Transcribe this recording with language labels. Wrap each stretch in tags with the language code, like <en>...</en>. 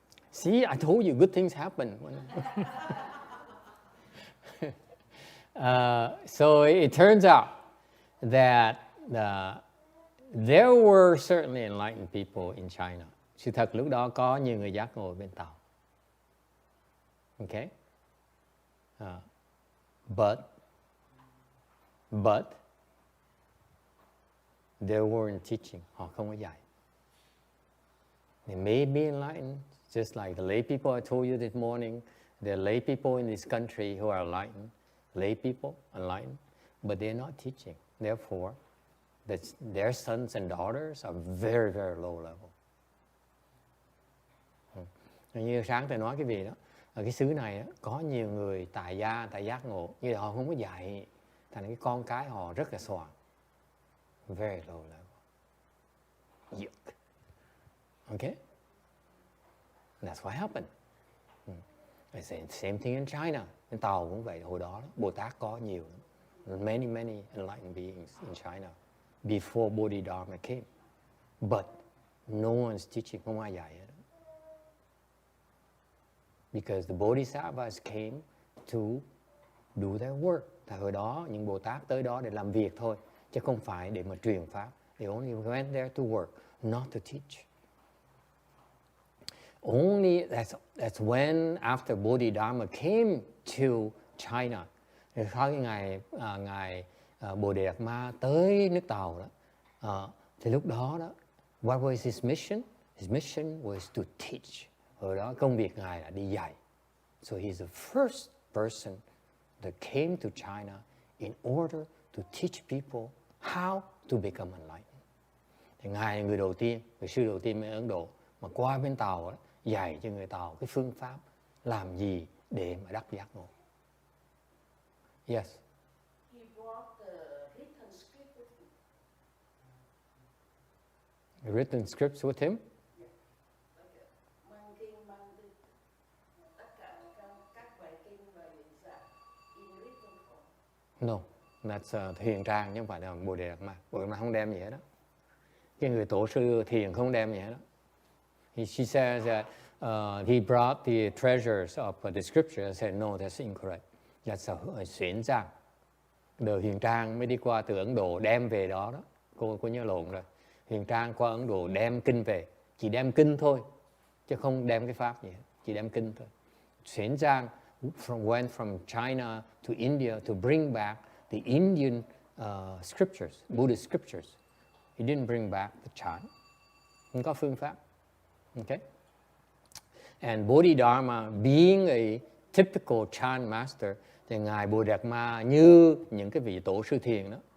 <en>See, I told you good things happen. So it turns out that there were certainly enlightened people in China.</en> <vi>Sự thật lúc đó có nhiều người giác ngộ bên Tàu.</vi> <en>Okay? But they weren't teaching.</en> <vi>Họ không có dạy.</vi> <en>They may be enlightened, just like the lay people I told you this morning. There are lay people in this country who are enlightened. Lay people, enlightened. But they're not teaching. Therefore, their sons and daughters are very, very low level.</en> <vi>Như sáng tôi nói cái gì đó, ở cái xứ này đó, có nhiều người tại giác ngộ, nhưng họ không có dạy, thành cái con cái họ rất là xoàng.</vi> <en>Very low level. Yuck. Okay? That's what happened. Same thing in China.</en> <vi>Bên Tàu cũng vậy, hồi đó Bồ Tát có nhiều.</vi> <en>Many enlightened beings in China before Bodhidharma came. But no one's teaching,</en> <vi>không ai dạy hết.</vi> <en>Because the Bodhisattvas came to do their work.</en> <vi>Tại hồi đó những Bồ Tát tới đó để làm việc thôi, chứ không phải để mà truyền pháp.</vi> <en>They only went there to work, not to teach. Only that's when after Bodhidharma came to China.</en> <vi>Sau cái ngày Bodhidharma tới nước Tàu đó, thì lúc đó</vi> <en>what was his mission? His mission was to teach.</en> <vi>Hồi đó công việc ngài là đi dạy.</vi> <en>So he's the first person that came to China in order to teach people how to become enlightened.</en> <vi>Thì ngài là người đầu tiên, người sư đầu tiên ở Ấn Độ mà qua bên Tàu đó, dạy cho người Tàu cái phương pháp làm gì để mà đắc giác ngộ.</vi> <en>Yes. He brought the written script with him. The written scripts with him?</en> <vi>Mang kinh, tất cả các bài kinh và những dạng in</vi> <en>No, that's</en> <vi>thiền trang chứ không phải là Bồ Đề Đạt Ma. Bồ Đề Đạt Ma không đem gì hết đó. Cái người tổ sư thiền không đem gì hết đó.</vi> <en>She says that he brought the treasures of the scripture. I said, no, that's incorrect. That's a xuyến trang.</en> <vi>Đời Huyền Trang mới đi qua từ Ấn Độ đem về đó đó. Cô nhớ lộn rồi. Huyền Trang qua Ấn Độ đem kinh về. Chỉ đem kinh thôi. Chứ không đem cái pháp gì hết. Chỉ đem kinh thôi.</vi> <en>Xuyến trang went from China to India to bring back the Indian scriptures, Buddhist scriptures. He didn't bring back the Chan.</en> <vi>Không có phương pháp. Okay?</vi> <en>And Bodhidharma, being a typical Chan master,</en> <vi>thì Ngài Bồ Đạt Ma như những cái vị tổ sư thiền đó.</vi>